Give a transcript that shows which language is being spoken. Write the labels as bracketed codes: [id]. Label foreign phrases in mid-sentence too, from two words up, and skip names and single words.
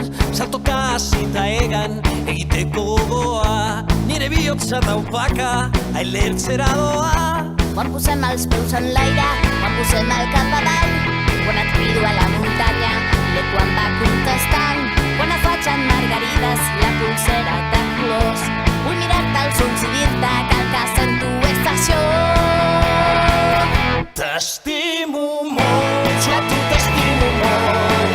[eu] Saltoka hasita egan egiteko gogoa, nire bihotza taupaka ailertzera doa. [ca] Quan posem els peus en l'aire, quan posem el cap avall, quan et crido a la muntanya, l'eco em va contestant. Quan et faig en margarides la pulsera de colors, vull mirar-te als ulls i dir-te que el que sento és passió. T'estimo molt, jo a tu t'estimo molt.